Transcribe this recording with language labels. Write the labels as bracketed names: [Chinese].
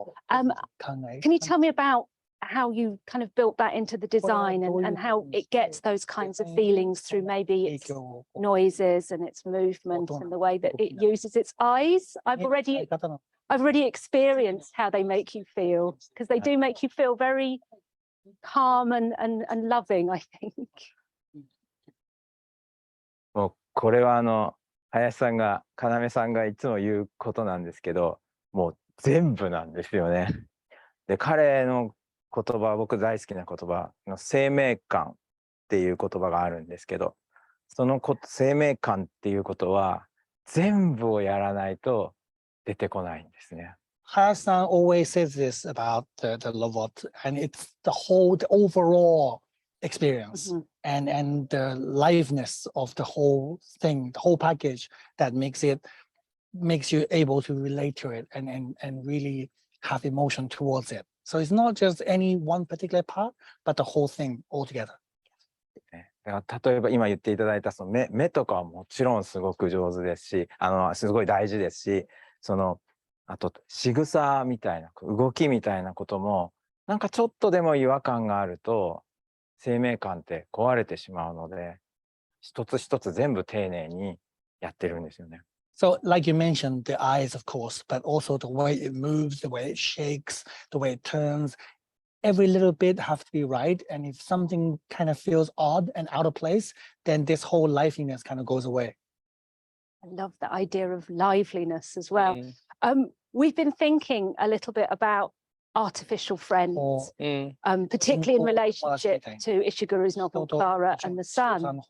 [English] Can you tell me about how you kind of built that into the design and how it gets those kinds of feelings through maybe its noises and its movement and the way that it uses its eyes? I've already experienced how they make you feel, because they do make you feel very calm and loving, I think. [Japanese] もうこれは林さんが要さんがいつも言うことなんですけど、もう全部なんですよね。で、彼の言葉、僕大好きな言葉の生命感っていう言葉があるんですけど、その生命感っていうことは全部をやらないと出てこないんですね。 [English] Hayashi-san always says this about the LOVOT, and it's the overall experience and the liveness of the whole thing, the whole package that makes you able to relate to it and really have emotion towards it. So it's not just any one particular part, but the whole thing altogether. [Japanese] だから例えば今言っていただいたその目とかはもちろんすごく上手ですし、すごい大事ですし、あと仕草みたいな動きみたいなこともなんかちょっとでも違和感があると生命感って壊れてしまうので、一つ一つ全部丁寧にやってるんですよね。 [English] So like you mentioned, the eyes, of course, but also the way it moves, the way it shakes, the way it turns, every little bit have to be right. And if something kind of feels odd and out of place, then this whole liveliness kind of goes away. I love the idea of liveliness as well. We've been thinking a little bit about artificial friends, particularly in relationship to Ishiguro's novel Klara and the Sun.